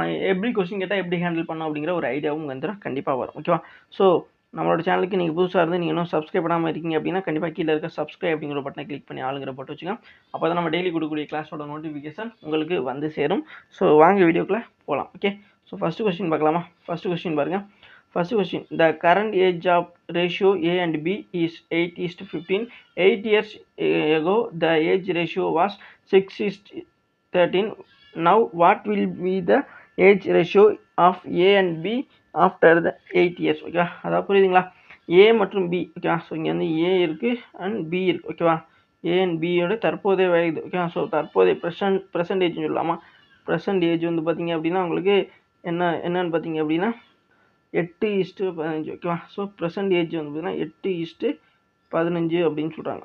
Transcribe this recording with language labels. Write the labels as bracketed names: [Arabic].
[Tamil] எப்படி கொஸ்டின் கேட்டால் எப்படி ஹேண்டில் பண்ணணும் அப்படிங்கிற ஒரு ஐடியாவும் வந்து கண்டிப்பாக வரும். ஓகேவா, ஸோ நம்மளோட சேனலுக்கு நீங்கள் புதுசாக இருந்து நீங்கள் இன்னும் சப்ஸ்கிரைப் பண்ணாமல் இருக்கீங்க அப்படின்னா கண்டிப்பாக கீழே இருக்க சப்ஸ்கிரைப் அப்படிங்கிற பட்டனை கிளிக் பண்ணி ஆளுங்கிற போட்டு வச்சுக்கோங்க. அப்போ தான் நம்ம டெய்லி கொடுக்கக்கூடிய கிளாஸோட நோட்டிஃபிகேஷன் உங்களுக்கு வந்து சேரும். ஸோ வாங்க வீடியோக்குள்ளே போகலாம். ஓகே, ஸோ ஃபஸ்ட்டு கொஸ்டின் பார்க்கலாமா? ஃபஸ்ட்டு கொஸ்டின் பாருங்கள். [English] First question, the current age of ratio A and B is 8:15. 8 years ago, the age ratio was 6:13. Now, what will be the age ratio of A and B after the 8 years? [Tamil] ஓகேவா, அதாவது புரியுதுங்களா? A மற்றும் B. ஓகேவா, so இங்கே வந்து A இருக்குது and B இருக்குது. ஓகேவா, A and Bயோட தற்போதைய வயது. ஓகேவா, ஸோ தற்போதைய ப்ரெசன்டேஜ் சொல்லலாமா? ப்ரெசன்டேஜ் வந்து பார்த்தீங்க அப்படின்னா உங்களுக்கு என்னன்னு பார்த்தீங்க அப்படின்னா 8:15. ஓகேவா, ஸோ ப்ரெசன்ட் ஏஜ் வந்து பார்த்தீங்கன்னா 8:15 அப்படின்னு சொல்கிறாங்க.